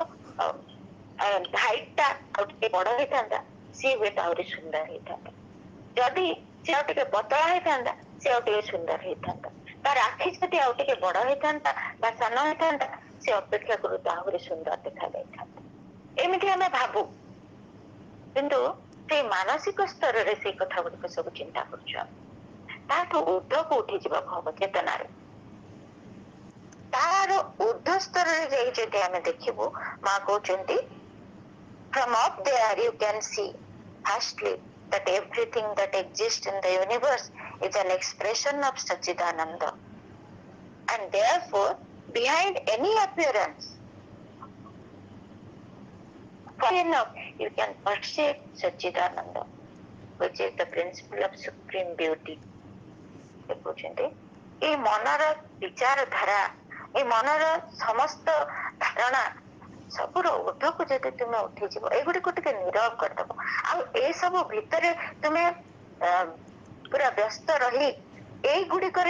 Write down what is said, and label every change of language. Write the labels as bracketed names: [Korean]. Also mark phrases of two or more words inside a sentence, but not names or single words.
[Odia] ହାଇଟ ଟା ଆଉ ଟିକେ ବଡ ହେଇଥାନ୍ତା ସିଏ ହୁଏତ ଆହୁରି ସୁନ୍ଦର ହେଇଥାନ୍ତା ଯଦି ସେ ଆଉ ଟିକେ ପତଳା ହେଇଥାନ୍ତା ସେ ଆଉ ଟିକେ ସୁନ୍ଦର ହେଇଥାନ୍ତା ତାର ଆଖି ଯଦି ଆଉ ଟିକେ ବଡ ହେଇଥାନ୍ତା ବା ସାନ ହେଇଥାନ୍ତା ସେ ଅପେକ୍ଷା କରୁତ ଆହୁରି ସୁନ୍ଦର ଦେଖାଯାଇଥାନ୍ତା ଏମିତି ଆମେ ଭାବୁ କିନ୍ତୁ ସେଇ ମାନସିକ ସ୍ତରରେ ସେଇ କଥା ଗୁଡିକ ସବୁ ଚିନ୍ତା କରୁଛୁ ଆମେ ତାଠୁ ଊର୍ଦ୍ଧ୍ୱକୁ ଉଠି ଯିବାକୁ ହବ ଚେତନାରେ ତାର ଊର୍ଦ୍ଧ୍ୱ ସ୍ତରରେ ଯାଇ ଯଦି ଆମେ ଦେଖିବୁ ମା କହୁଛନ୍ତି [English] from up there you can see vastly that everything that exists in the universe is an expression of Satchidananda and therefore behind any appearance enough you can perceive Satchidananda which is the principle of supreme beauty [Odia] ଦେଖୁଛନ୍ତି ଏଇ ମନର ବିଚାରଧାରା ଏଇ ମନର ସମସ୍ତ ଧାରଣା ସବୁର ଊର୍ଦ୍ଧ୍ୱକୁ ଯଦି ତୁମେ ଉଠିଯିବ ଏଗୁଡିକୁ ଟିକେ ନିରବ କରିଦବ ଆଉ ଏସବୁ ଭିତରେ ତୁମେ ପୁରା ବ୍ୟସ୍ତ ରହି ଏଇଗୁଡିକରେ